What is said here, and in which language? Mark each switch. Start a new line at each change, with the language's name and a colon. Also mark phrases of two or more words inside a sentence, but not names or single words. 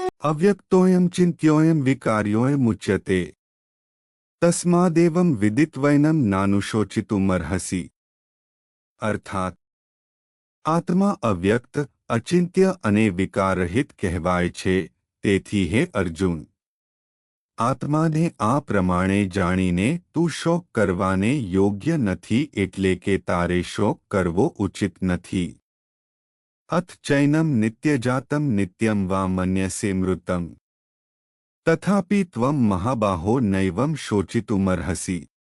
Sanskrit: अव्यक्तोऽयं चिन्त्योऽयं विकार्योऽयमुच्यते तस्मादेवं विदित्वैनं नानुशोचितुमर्हसि।
Gujarati: અર્થાત આત્મા અવ્યક્ત, અચિંત્ય અને વિકારરહિત કહેવાય છે। તેથી હે અર્જુન, આત્માને આ પ્રમાણે જાણીને તું શોક કરવાને યોગ્ય નથી, એટલે કે તારે શોક કરવો ઉચિત નથી।
Sanskrit: અથ ચૈનમ નિત્યજાતમ નિત્યમ વા મન્યસે મૃતમ તથાપિ ત્વમ મહાબાહો નૈવમ શોચિતુમર્હસि।